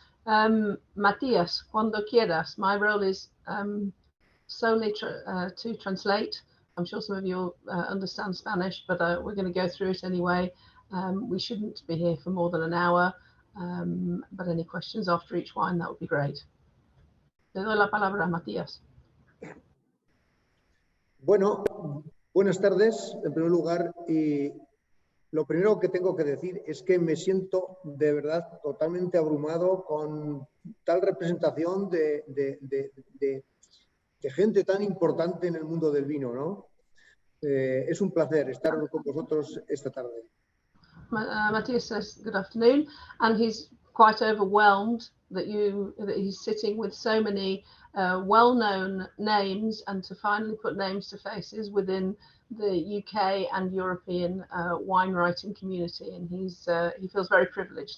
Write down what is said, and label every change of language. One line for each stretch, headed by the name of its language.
English: Matias,
Spanish: cuando quieras.
English: My role is solely to translate. I'm sure some of you understand Spanish, but we're going to go through it anyway. We shouldn't be here for more than an hour, but any questions after each wine, that would be great.
Spanish: Le doy la palabra a Matías. Bueno, buenas tardes, en primer lugar, y lo primero que tengo que decir es que me siento de verdad totalmente abrumado con tal representación de gente tan importante en el mundo del vino, ¿no? Es un placer estar con vosotros esta tarde.
English: Matthias says good afternoon, and he's quite overwhelmed that he's sitting with so many well-known names, and to finally put names to faces within the UK and European wine writing community, and he feels very privileged.